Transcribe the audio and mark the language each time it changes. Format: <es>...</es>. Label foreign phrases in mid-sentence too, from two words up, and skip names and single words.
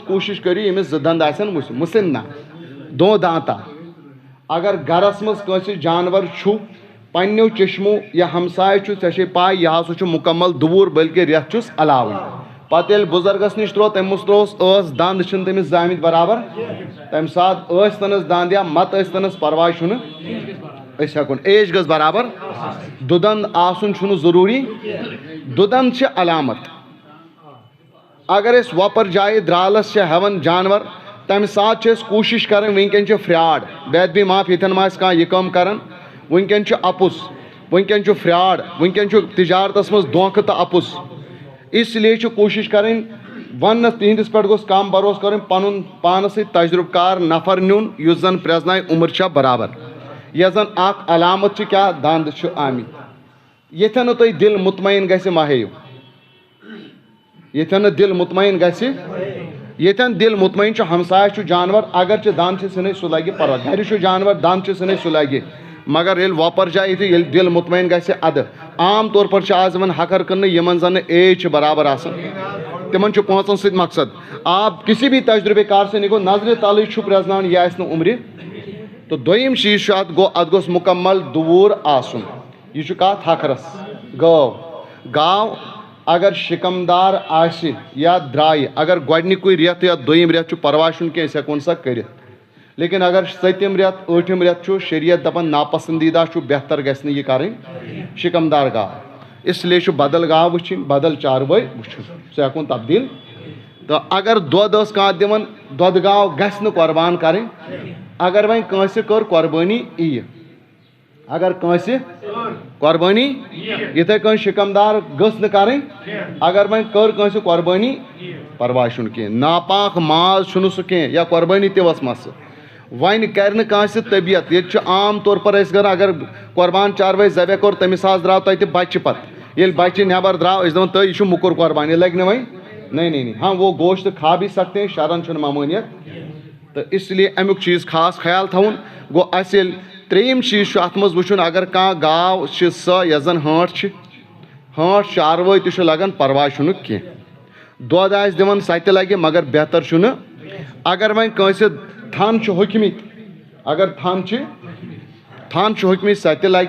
<ks>کوٗشِش کٔرِو ییٚمِس 2 دنٛد آسن مٕسِن نہ دو دانٛتا اگر گرس منٛز کٲنٛسہِ جانور چھُ پننیو چشمو یا ہمساے چھُ ژےٚ چھے پاے یہِ ہسا چھُ مکمل 2 وُہُر بٔلکہِ رٮ۪تھ چھُس علاوٕے پتہٕ ییٚلہِ بُزرگس نِش تروو تٔمِس ترووُس ٲس دنٛد چھِنہٕ تٔمِس زامٕتۍ برابر تمہِ ساتہٕ ٲسۍ تنس دنٛد یا مت ٲسۍ تنس پرواے چھُنہٕ أسۍ ہٮ۪کون ایج گٔژھ برابر 2 دنٛد آسُن چھُنہٕ ضروٗری 2 دنٛد چھِ علامت اگر أسۍ وۄپر جایہِ درالس چھِ ہٮ۪وان جانور تمہِ ساتہٕ چھِ أسۍ کوٗشش کران ؤنکیٚن چھِ فراڈ بیدبی معاف ییٚتٮ۪ن ما آسہِ کانٛہہ یہِ کٲم کران ؤنکیٚن چھُ اپُز ؤنکیٚن چھُ فراڈ ؤنکیٚن چھُ تجارتس منٛز دھوکہٕ تہٕ اپُز</ks> <ur>اس لیے</ur> <ks>چھُ کوٗشش کرٕنۍ وننس تِہنٛدِس پٮ۪ٹھ گوٚژھ کم بروسہٕ کرُن پنُن پانس سۭتۍ تجرُبہٕ کار نفر نیُن یُس زن پرٛزنایہِ عُمر چھا برابر یۄس زن اکھ علامت چھِ کیٛاہ دنٛد چھُ آمٕتۍ ییٚتٮ۪ن نہٕ تۄہہِ دِل مطمعین گژھِ ما ہیٚیِو ییٚتٮ۪ن نہٕ دِل مطمعین گژھِ ییٚتٮ۪ن دِل مطمعین چھُ ہمسایس چھُ جانور اگر چھِ دنٛد چھِ ژھٕنٕے سُہ لگہِ پرواے گرِ چھُ جانور دنٛد چھِ ژھٕنٕے سُہ لگہِ مگر ییٚلہِ وۄپر جایہِ یِتھُے ییٚلہِ دِل مطمعین گژھِ ادٕ عام طور پر چھِ آز یِوان ہکر کٕننہٕ یِمن زن نہٕ ایج چھِ برابر آسان تِمن چھُ پونٛسن سۭتۍ مقصد</ks> <ur>آپ کسی بھی تجربے کار سے</ur> <ks>نِگو نظرِ تلٕے چھُ پرٛزناوُن یہِ آسہِ نہٕ عُمرِ تہٕ دوٚیِم چیٖز چھُ اتھ گوٚو اتھ گوٚژھ مکمل 2 وُہُر آسُن یہِ چھُ کتھ ہکھرس گاو اگر شِکمدار آسہِ یا درٛایہِ اگر گۄڈنِکُے رٮ۪تھ یا دوٚیِم رٮ۪تھ چھُ پرواے چھُنہٕ کینٛہہ أسۍ ہٮ۪کون سۄ کٔرِتھ لیکن اگر 7م رٮ۪تھ 8م رٮ۪تھ چھُ شریعت دپان ناپسنٛدیٖدہ چھُ بہتر گژھِ نہٕ یہِ کرٕنۍ شِکمدار گاو</ks> <ur>اس لیے</ur> <ks>چھُ بدل گاو وٕچھِنۍ بدل چاروٲے وٕچھُن سُہ ہٮ۪کون تبدیٖل تہٕ اگر دۄد ٲس کانٛہہ دِوان دۄدٕ گاو گژھِ نہٕ قۄربان کرٕنۍ اگر وۄنۍ کٲنٛسہِ کٔر قۄربٲنی ییہِ اگر کٲنٛسہِ قۄربٲنی یِتھٕے کٔنۍ شِکمدار گٔژھ نہٕ کرٕنۍ اگر وۄنۍ کٔر کٲنٛسہِ قۄربٲنی پرواے چھُنہٕ کینٛہہ ناپاک ماز چھُنہٕ سُہ کینٛہہ یا قۄربٲنی تہِ ؤژھ مسہٕ وۄنۍ کرِ نہٕ کٲنٛسہِ طبیعت ییٚتہِ چھُ عام طور پر أسۍ کران اگر قۄربان چاروٲے ذبح کوٚر تٔمِس حظ درٛاو تتہِ بچہِ پتہٕ ییٚلہِ بچہِ نٮ۪بر درٛاو أسۍ دپان تہٕ یہِ چھُ موٚکُر قۄربان یہِ لگہِ نہٕ وۄنۍ</ks> <ur>نہیں ہاں وہ گوشت کھا بھی سکتے ہیں</ur> <ks>شرن چھُنہٕ ممٲنیت تہٕ</ks> <ur>اس لیے</ur> <ks>امیُک چیٖز خاص خیال تھاوُن گوٚو اسہِ ییٚلہِ 3یم چیٖز چھُ اتھ منٛز وٕچھُن اگر کانٛہہ گاو چھِ سۄ یۄس زن ہٲنٹ چھِ ہٲنٹ چاروٲے تہِ چھُ لگان پرواے چھُنہٕ کینٛہہ دۄد آسہِ دِوان سۄ تہِ لگہِ مگر بہتر چھُنہٕ اگر وۄنۍ کٲنٛسہِ تھن چھِ ہوٚکھمٕتۍ اگر تھن چھِ ہوٚکھمٕتۍ سۄ تہِ لگہِ</ks>